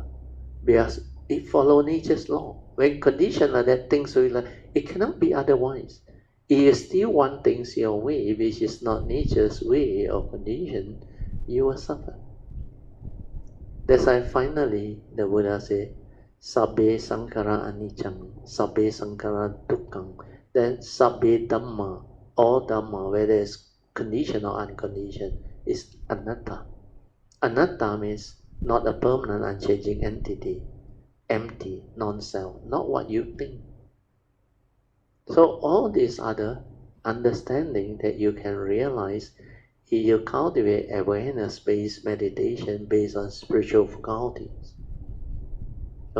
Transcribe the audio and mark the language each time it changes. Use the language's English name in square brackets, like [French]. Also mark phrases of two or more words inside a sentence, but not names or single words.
[English] Because it follows nature's law. When conditions are that things will like, it cannot be otherwise. If you still want things your way, which is not nature's way or condition, you will suffer. That's why finally the Buddha said, [Pali] Sabbe Sankhara anicca, Sabbe Sankhara dukkha. Then Sabbe Dhamma, [English] all Dhamma, whether it's conditioned or unconditioned, is anatta. Anatta means not a permanent unchanging entity, empty, non-self, not what you think. So all these other understanding that you can realize if you cultivate awareness-based meditation based on spiritual faculties.